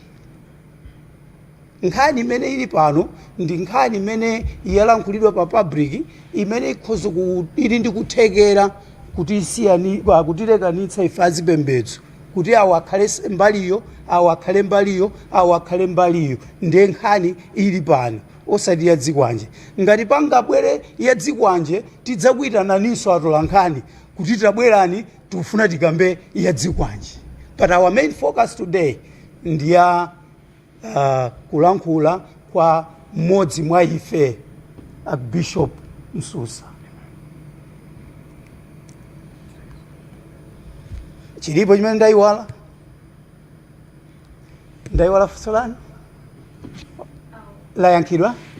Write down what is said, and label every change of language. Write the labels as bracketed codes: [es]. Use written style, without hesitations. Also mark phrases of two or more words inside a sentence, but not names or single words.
[ny] Nkhani imene ili pano ndi nkhani imene yalankhulidwa pa public, imene ikhoza ili ndi kuthekera kuti kutilekanitsa ife azipembedzo, kuti awo akhale mbaliyo, awo akhale mbaliyo, awo akhale mbaliyo. Ndiye nkhani ili pano osati ya dzikwanje. Ngati pangabwere ya dzikwanje tidzakuitananinso atola nkhani kuti tabwerani tikufuna tikambe ya dzikwanje. [en] But our main focus today [ny] ndiya kulankhula kwa mmodzi mwa ife Archbishop Msusa. Chilipo chimene ndayiwala funso lanu layankhidwa?